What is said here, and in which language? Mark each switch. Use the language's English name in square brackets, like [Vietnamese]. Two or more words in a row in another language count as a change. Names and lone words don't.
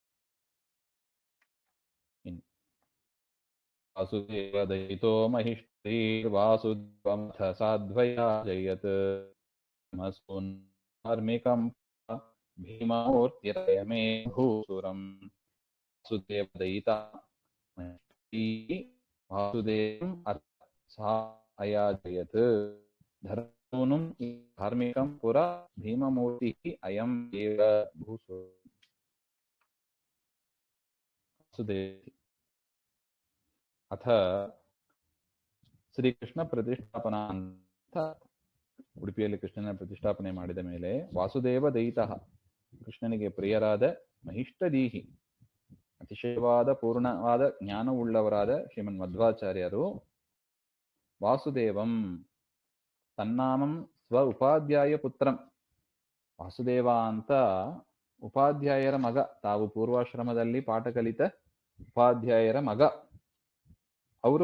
[Sanskrit] ವಾಸುದೇವ ದಯಿತೋ ಮಹಿಷ್ಠೀರ್ವಾಸುದೇವಮಥ ಸಾಧ್ವಯಾ ಜಯತ್ ಧಾರ್ಮಿಕಂ ಭೀಮಮೂರ್ತಿರಯಮೇ ಭೂಸುರಂ. ವಾಸುದೇವ ದಯಿತ ವಾಸುದೇವಂ ಅಯಾಜಯತ್ ಧರ್ಮೂನಂ ಧಾರ್ಮಿಕಂ ಪುರ ಭೀಮಮೂರ್ತಿ ಅಯಂ ಏವ ಭೂಸುರಂ. ವಾಸುದೇವ ಅಥ ಶ್ರೀಕೃಷ್ಣ ಪ್ರತಿಷ್ಠಾಪನಾ [Kannada] ಅಂತ ಉಡುಪಿಯಲ್ಲಿ ಕೃಷ್ಣನ ಪ್ರತಿಷ್ಠಾಪನೆ ಮಾಡಿದ ಮೇಲೆ [Sanskrit] ವಾಸುದೇವ ದಯಿತಃ, [Kannada] ಕೃಷ್ಣನಿಗೆ ಪ್ರಿಯರಾದ ಮಹಿಷ್ಠದೀಹಿ, ಅತಿಶಯವಾದ ಪೂರ್ಣವಾದ ಜ್ಞಾನವುಳ್ಳವರಾದ ಶ್ರೀಮನ್ ಮಧ್ವಾಚಾರ್ಯರು [Sanskrit] ವಾಸುದೇವಂ ತನ್ನಾಮಂ ಸ್ವ ಉಪಾಧ್ಯಾಯ ಪುತ್ರಂ, [Kannada] ವಾಸುದೇವ ಅಂತ ಉಪಾಧ್ಯಾಯರ ಮಗ, ತಾವು ಪೂರ್ವಾಶ್ರಮದಲ್ಲಿ ಪಾಠ ಕಲಿತ ಉಪಾಧ್ಯಾಯರ ಮಗ ಅವರು.